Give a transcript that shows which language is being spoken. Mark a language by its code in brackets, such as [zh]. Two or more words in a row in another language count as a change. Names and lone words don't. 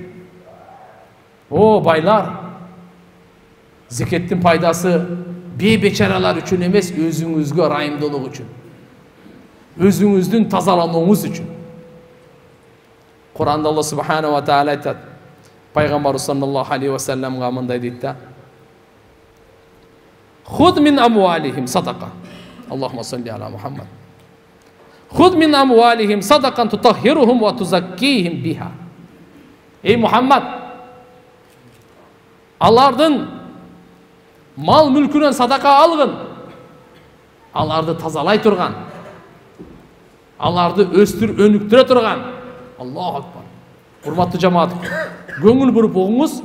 [ky] О, байлар, зекеттин пайдасы бейбечаралар үчүн эмес, өзүңүзгө ырайымдуулук үчүн, өзүңүздүн тазаланууңуз үчүн. Куранда Алла [ar] سبحانه وتعالى [ky] айтат, пайгамбарыбыз [ar] صلى الله عليه وسلم [ky] мындай дейт да: [ar] خذ من أموالهم صدقة. اللهم صل على محمد خذ من أموالهم صدقة تطهرهم وتزكيهم بها. [tr] Ey Muhammed, [ky] алардын мал мүлкүнөн садака алгын. Аларды тазалай турган, аларды өнүктүрө турган. [ar] الله أكبر. [ky] Урматтуу жамаат, көңүл буруп угуңуз.